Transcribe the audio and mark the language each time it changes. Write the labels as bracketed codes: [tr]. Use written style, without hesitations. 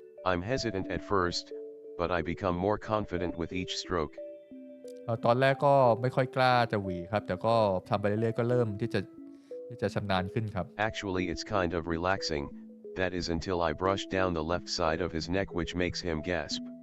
[en] I'm hesitant at first, but I become more confident with each stroke. [th] ตอนแรกก็ไม่ค่อยกล้าจะหวีครับแต่ก็ทำไปเรื่อยๆก็เริ่มที่จะชำนาญขึ้นครับ [en] Actually, it's kind of relaxing. That is until I brush down the left side of his neck, which makes him gasp.